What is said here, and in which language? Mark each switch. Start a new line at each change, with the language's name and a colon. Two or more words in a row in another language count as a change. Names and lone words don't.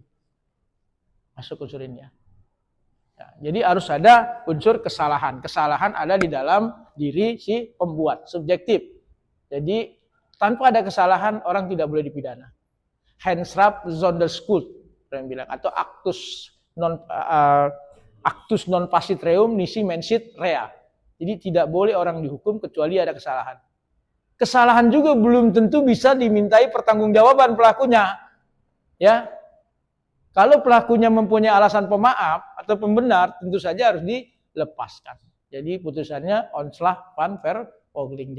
Indonesian: Masuk unsur ini ya. Ya, jadi harus ada unsur kesalahan. Kesalahan ada di dalam diri si pembuat, subjektif. Jadi tanpa ada kesalahan orang tidak boleh dipidana.
Dutch: Hensrap Zonderskuld
Indonesian: yang bilang, atau
Latin: actus non facit reum nisi mensit rea.
Indonesian: Jadi tidak boleh orang dihukum kecuali ada kesalahan. Kesalahan juga belum tentu bisa dimintai pertanggungjawaban pelakunya. Ya. Kalau pelakunya mempunyai alasan pemaaf atau pembenar, tentu saja harus dilepaskan. Jadi putusannya
Dutch: onslah van vervolging.